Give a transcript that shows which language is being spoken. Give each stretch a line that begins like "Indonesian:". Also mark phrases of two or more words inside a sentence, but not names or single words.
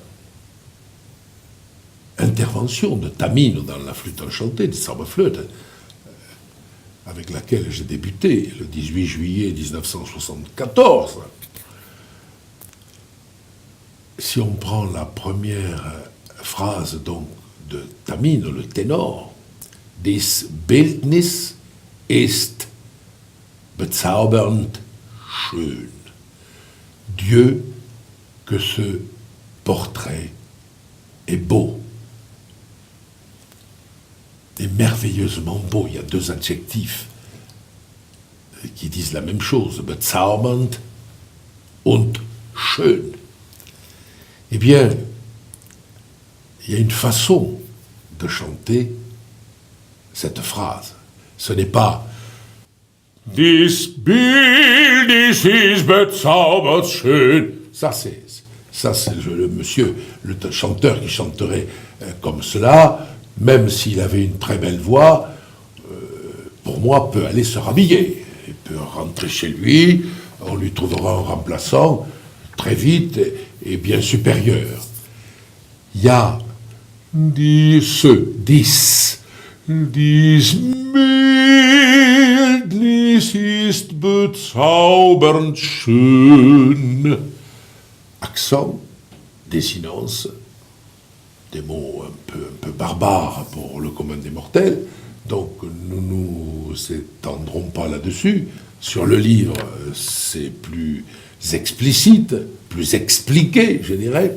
French: intervention de Tamino dans la flûte enchantée, de Zauberflöte, avec laquelle j'ai débuté le 18 juillet 1974, si on prend la première phrase donc de Tamino, le ténor,
German: Dies Bildnis ist bezaubernd schön.
French: Dieu, que ce portrait est beau, est merveilleusement beau. Il y a deux adjectifs qui disent la même chose,
German: bezaubernd und schön.
French: Eh bien, il y a une façon de chanter cette phrase. Ce n'est pas
German: Dies Bildnis ist bezaubernd schön.
French: Ça, c'est le monsieur, le chanteur qui chanterait comme cela, même s'il avait une très belle voix, pour moi, peut aller se rhabiller. Il peut rentrer chez lui, on lui trouvera un remplaçant très vite et bien supérieur. Il y a
German: dies Bildnis ist bezaubernd schön.
French: Accent, désinence, des mots un peu barbares pour le commun des mortels. Donc nous nous étendrons pas là-dessus. Sur le livre, c'est plus explicite, plus expliqué, je dirais.